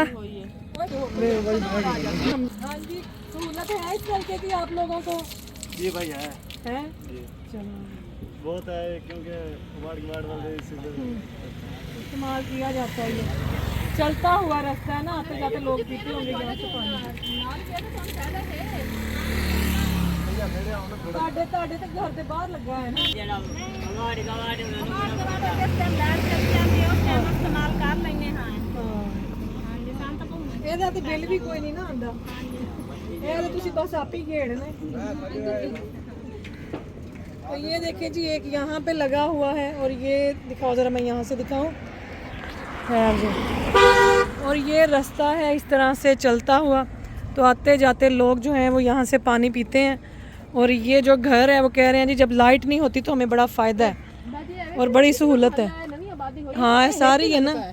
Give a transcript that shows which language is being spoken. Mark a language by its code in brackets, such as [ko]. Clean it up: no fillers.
[hi] हाँ जी, सहूलत है इस नलके की आप लोगों को? जी भाई है चलो बहुत है, क्योंकि वार्ड वाले इस्तेमाल किया जाता है। ये चलता हुआ रास्ता है ना, आते जाते लोग पीते होंगे यहाँ से पानी। [pa] ਤੁਹਾਡੇ ਤੇ ਘਰ ਦੇ ਬਾਹਰ ਲੱਗਾ ਹੈ ਨਾ ਜਿਹੜਾ ਇਸਤੇਮਾਲ ਕਰ ਲੈਨੇ ਹਾਂ। ਹਾਂਜੀ, ਸਾਨੂੰ ਤਾਂ ਇਹਦਾ ਤੇ ਬਿੱਲ ਵੀ ਕੋਈ ਨਹੀਂ ਨਾ ਆਉਂਦਾ, ਇਹ ਤਾਂ ਤੁਸੀਂ [hi] बस आप ही घेड़ना। तो ये देखिए जी एक यहाँ पे लगा हुआ है और ये दिखाओ ज़रा, मैं यहाँ से दिखाऊँ। और ये रास्ता है इस तरह से चलता हुआ, तो आते जाते लोग जो हैं वो यहाँ से पानी पीते हैं। और ये जो घर है वो कह रहे हैं जी जब लाइट नहीं होती तो हमें बड़ा फ़ायदा है और बड़ी सहूलत है। हाँ सारी है ना।